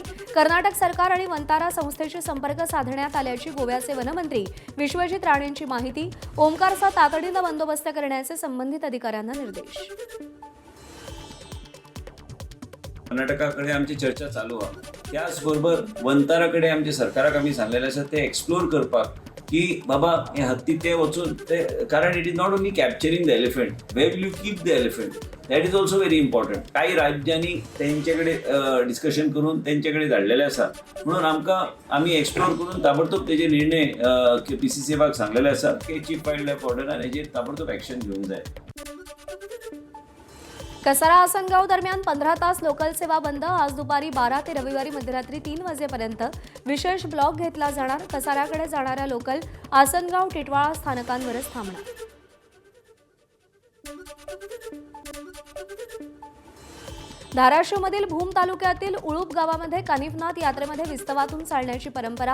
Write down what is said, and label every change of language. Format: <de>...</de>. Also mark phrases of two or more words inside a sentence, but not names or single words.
<mr>कर्नाटक सरकार आणि वंतारा संस्थेशी संपर्क साधण्यात आल्याची गोव्याचे वनमंत्री विश्वजित राणेंची माहिती. ओंकारचा तातडीनं बंदोबस्त करण्याचे संबंधित अधिकाऱ्यांना निर्देश. कर्नाटकाकडे आमची चर्चा चालू आहे.</mr> <kok>त्याचबरोबर वंताराकडे आमचे सरकाराक आमी सांगलेले आसा ते एक्सप्लोर करपाक की बाबा हे हत्ती ते वचून ते, कारण</kok> <en>It is not only capturing the elephant, where will you keep the elephant, that is also very important.</en> <kok>काही राज्यांनी त्यांच्याकडे डिस्कशन करून त्यांच्याकडे धाडलेले आसा. म्हणून आम्ही एक्सप्लोर करून ताबडतोब त्याचे निर्णय PCCबाक सांगलेले आसा की</kok> <en>Chief Wild Life</en> <kok>वॉर्डनान हेजेर ताबडतोब ॲक्शन घेवंक जाय.</kok> <mr>कसारा आसनगाव दरम्यान 15 तास लोकल सेवा बंद. आज दुपारी 12 ते रविवारी मध्यरात्री 3 वाजेपर्यंत विशेष ब्लॉक घेतला जाणार. कसाऱ्याकडे जाणाऱ्या लोकल आसनगाव टिटवाळा स्थानकांवरच थांबणार. धाराशिवमधील भूम तालुक्यातील उळूप गावामध्ये कानिफनाथ यात्रेमध्ये विस्तवातून चालण्याची परंपरा.</mr>